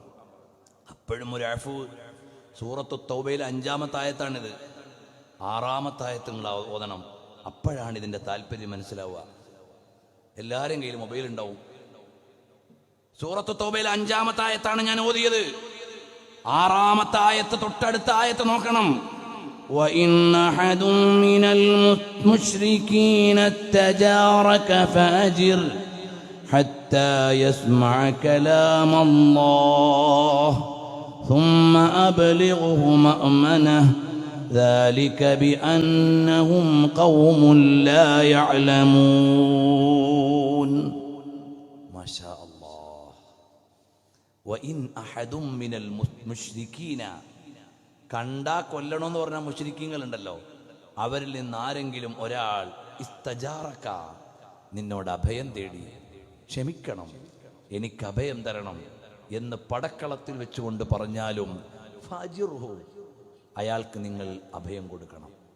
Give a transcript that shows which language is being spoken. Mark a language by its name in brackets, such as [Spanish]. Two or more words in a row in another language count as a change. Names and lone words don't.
[Malayalam] അപ്പോഴും ഒരു അഫു. സൂറത്തു തൗബയിലെ 5-ാമത്തെ ആയത്താണിത്. 6-ാമത്തെ ആയത്ത് നിങ്ങൾ ഓതണം. അപ്പോഴാണ് ഇതിന്റെ താല്പര്യം മനസ്സിലാവുക. എല്ലാവരും കയ്യിൽ മൊബൈൽ ഉണ്ടാവും. സൂറത്തു തൗബയിലെ 5-ാമത്തെ ആയത്താണ് ഞാൻ ഓതിയത്. 6-ാമത്തെ ആയത്ത് തൊട്ടടുത്ത ആയത്ത് നോക്കണം. [Arabic] وَإِنْ أَحَدٌ مِّنَ الْمُشْرِكِينَ اسْتَجَارَكَ فَأَجِرْهُ حَتَّى يَسْمَعَ كَلَامَ اللَّهِ ثُمَّ أَبْلِغْهُ مَأْمَنَهُ ذَلِكَ بِأَنَّهُمْ قَوْمٌ لَا يَعْلَمُونَ. ما شاء الله. وَإِنْ أَحَدٌ مِّنَ الْمُشْرِكِينَ, [Malayalam] കണ്ടാ കൊല്ലണമെന്ന് പറഞ്ഞ മുശ്രിക്കീങ്ങളുണ്ടല്ലോ, അവരിൽ നിന്ന് ആരെങ്കിലും ഒരാൾ ഇസ്തജാറക, നിന്നോട് അഭയം തേടി, ക്ഷമിക്കണം, എനിക്ക് അഭയം തരണം എന്ന് പടക്കളത്തിൽ വെച്ചുകൊണ്ട് പറഞ്ഞാലും ഫാജിർഹു, അയാൾക്ക് നിങ്ങൾ അഭയം കൊടുക്കണം.